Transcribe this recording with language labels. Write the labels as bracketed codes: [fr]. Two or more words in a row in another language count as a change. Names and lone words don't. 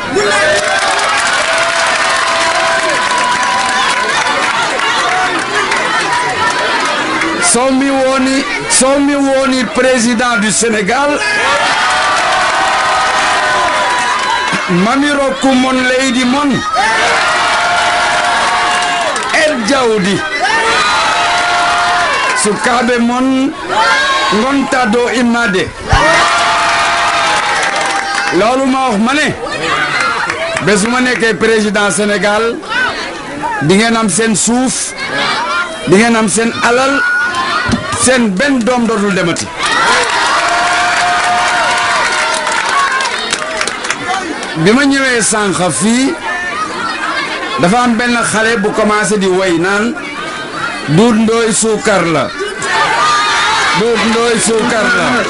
[ff] so mi woni [fr] président du Sénégal [ff] mami rokku mon leydi mon jawdi sukaɓe mon gonta dow immade [wo] loolu ma wax ma ne bés ma nekkee président Sénégal di ngeen am seen suuf di ngeen am seen alal seen benn doom dootul demati bi ma ñëwee sànq fii dafa am benn xale bu commencé di woy naan Doudou Ndoye suukar la Doudou Ndoye suukar la